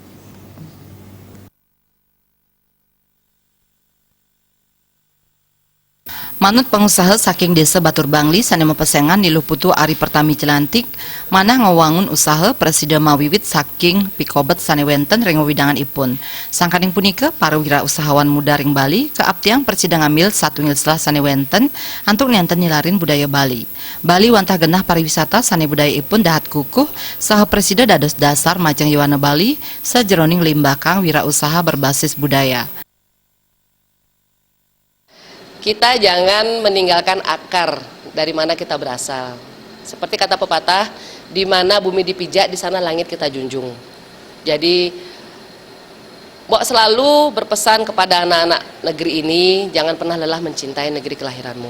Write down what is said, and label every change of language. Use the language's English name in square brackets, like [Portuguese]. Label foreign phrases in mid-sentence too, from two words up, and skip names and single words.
[Balinese] Manut pengusaha saking desa Batur Bangli sane mepesengan niluh putu Ari Pertami Jelantik manah ngawangun usaha presida mawiwit saking pikobet sane wenten ring widangan ipun. Sangkaning punika para wirausahawan muda ring Bali keaptiang presida ngambil satu setelah sane wenten antuk nenten nilarin budaya Bali. Bali wantah genah pariwisata sane budaya ipun dahat kukuh saha presida dados dasar majeng yuwana Bali sajeroning limbakang [Indonesian] wirausaha berbasis budaya. Kita jangan meninggalkan akar dari mana kita berasal. Seperti kata pepatah, di mana bumi dipijak, di sana langit kita junjung. Jadi, Mbok selalu berpesan kepada anak-anak negeri ini, jangan pernah lelah mencintai negeri kelahiranmu.